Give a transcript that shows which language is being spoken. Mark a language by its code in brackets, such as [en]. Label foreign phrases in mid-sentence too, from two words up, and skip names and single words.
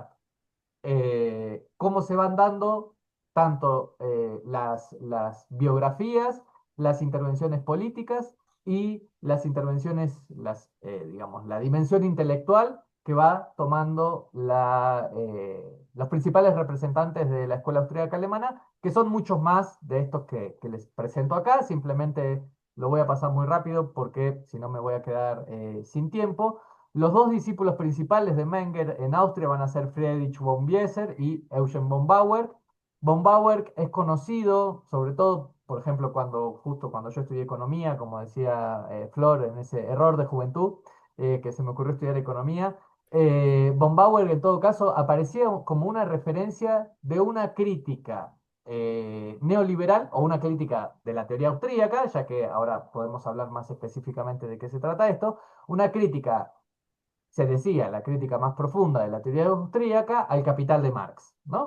[es] Cómo se van dando tanto las biografías, las intervenciones políticas y las intervenciones, digamos, la dimensión intelectual que va tomando los principales representantes de la escuela austríaca alemana, que son muchos más de estos que les presento acá. Simplemente lo voy a pasar muy rápido porque si no me voy a quedar sin tiempo. Los dos discípulos principales de Menger en Austria van a ser Friedrich von Bieser y Eugen von Bauer. Von Bauer es conocido, sobre todo, por ejemplo, justo cuando yo estudié economía, como decía Flor, en ese error de juventud, que se me ocurrió estudiar economía. Von Bauer, en todo caso, aparecía como una referencia de una crítica neoliberal o una crítica de la teoría austríaca, ya que ahora podemos hablar más específicamente de qué se trata esto, una crítica, se decía, la crítica más profunda de la teoría austríaca al capital de Marx, ¿no?